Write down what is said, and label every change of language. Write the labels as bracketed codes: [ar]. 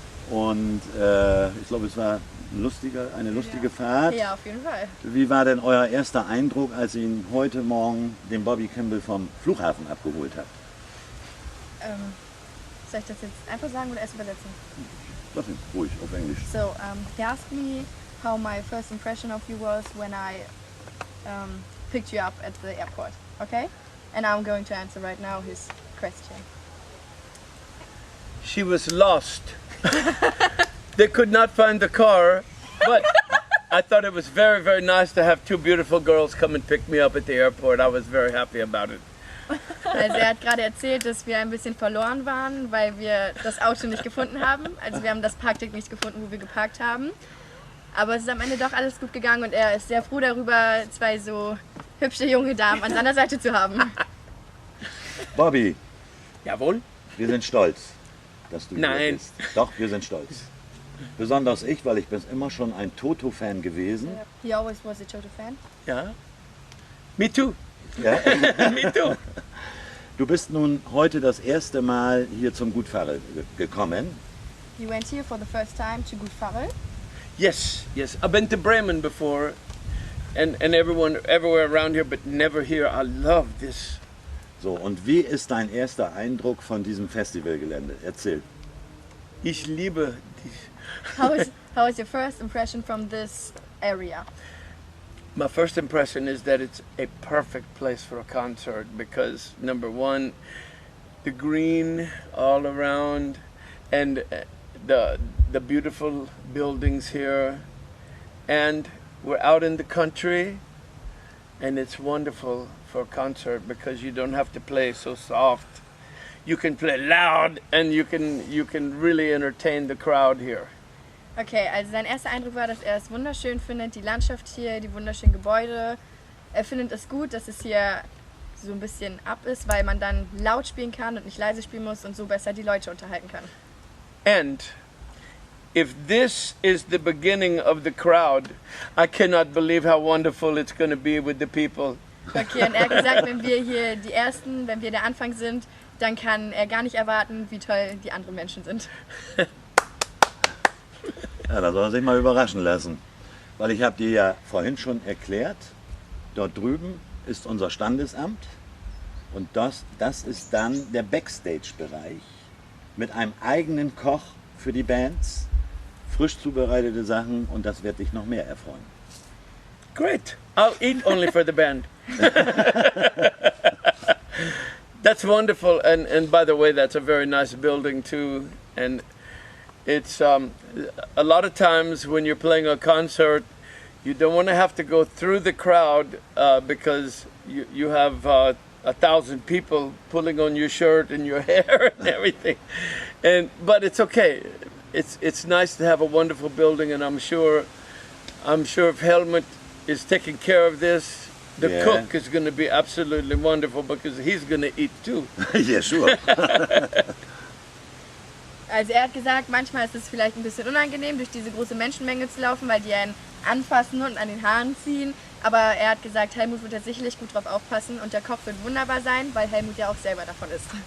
[de] Und ich glaube, es war eine lustige Fahrt. Ja, auf jeden Fall. Wie war denn euer erster Eindruck, als ihr ihn heute Morgen, den Bobby Kimball, vom Flughafen abgeholt habt? Soll ich das jetzt einfach sagen oder erst übersetzen? Lass ihn ruhig auf Englisch. [en] So, he asked me how my first impression of you was when I picked you up at the airport, okay? And I'm going to answer right now his question. She was lost. They could not find the car, but I thought it was very, very nice to have 2 beautiful girls come and pick me up at the airport. I was very happy about it. [de] Also er hat gerade erzählt, dass wir ein bisschen verloren waren, weil wir das Auto nicht gefunden haben. Also wir haben das Parkdeck nicht gefunden, wo wir geparkt haben. Aber es ist am Ende doch alles gut gegangen und er ist sehr froh darüber, 2 so hübsche junge Damen an seiner Seite zu haben. Bobby, Jawohl. wir sind stolz, dass du hier Nein. bist. Doch, wir sind stolz. Besonders ich, weil ich bin immer schon ein Toto-Fan gewesen. [en] He always was a Toto fan. [de] Ja. [en] Me too. [de] Ja? [en] Me too. [de] Du bist nun heute das erste Mal hier zum Gut Farel gekommen. [en] You went here for the first time to Gut Farel. Yes, yes. I've been to Bremen before, and everywhere around here, but never here. I love this. [de] So, und wie ist dein erster Eindruck von diesem Festivalgelände? Erzähl. Ich liebe dich. [en] How was your first impression from this area? My first impression is that it's a perfect place for a concert because number one, the green all around, and the beautiful buildings here, and we're out in the country, and it's wonderful for a concert because you don't have to play so soft. You can play loud, and you can really entertain the crowd here. [de] Okay, also sein erster Eindruck war, dass er es wunderschön findet, die Landschaft hier, die wunderschönen Gebäude. Er findet es gut, dass es hier so ein bisschen ab ist, weil man dann laut spielen kann und nicht leise spielen muss und so besser die Leute unterhalten kann. [en] And if this is the beginning of the crowd, I cannot believe how wonderful it's going to be with the people. [de] Okay, und er hat gesagt, wenn wir der Anfang sind, dann kann er gar nicht erwarten, wie toll die anderen Menschen sind. Ja, da soll er sich mal überraschen lassen. Weil ich habe dir ja vorhin schon erklärt, dort drüben ist unser Standesamt und das ist dann der Backstage-Bereich mit einem eigenen Koch für die Bands, frisch zubereitete Sachen und das wird dich noch mehr erfreuen. [en] Great. I'll eat only for the band. That's wonderful. And by the way, that's a very nice building too. And it's a lot of times when you're playing a concert, you don't want to have to go through the crowd because you have 1,000 people pulling on your shirt and your hair and everything. But it's okay. It's nice to have a wonderful building, and I'm sure if Helmut is taking care of this, the cook is going to be absolutely wonderful because he's going to eat too. Yeah, sure. [de] Also er hat gesagt, manchmal ist es vielleicht ein bisschen unangenehm, durch diese große Menschenmenge zu laufen, weil die einen anfassen und an den Haaren ziehen. Aber er hat gesagt, Helmut wird da sicherlich gut drauf aufpassen und der Koch wird wunderbar sein, weil Helmut ja auch selber davon ist.